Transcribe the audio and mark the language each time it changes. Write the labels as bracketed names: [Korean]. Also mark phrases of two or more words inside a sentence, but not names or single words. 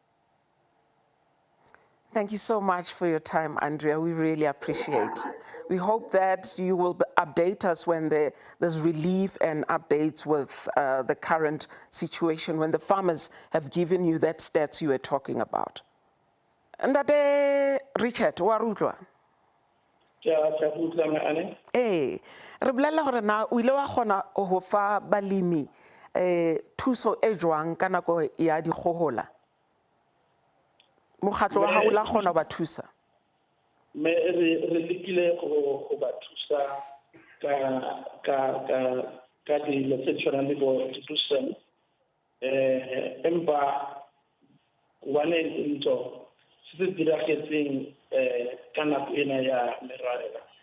[English] Thank you so much for your time, Andrea. We really appreciate. We hope that you will update us when there's relief and updates with the current situation, when the farmers have given you that stats you were talking about. [Southern Sotho] Ndate Richard, wa rutlwa? Eh, re bolela hore na o ile wa kgona ho fa balemi thuso e jwang ka nako ya dikgohola? Mokgatlo wa hao la kgona ba thusa? Me re lekile go ba thusa ka dilo tse tshwanang le bo dipuso empa one into se diragetseng ka nako ena ya merwalela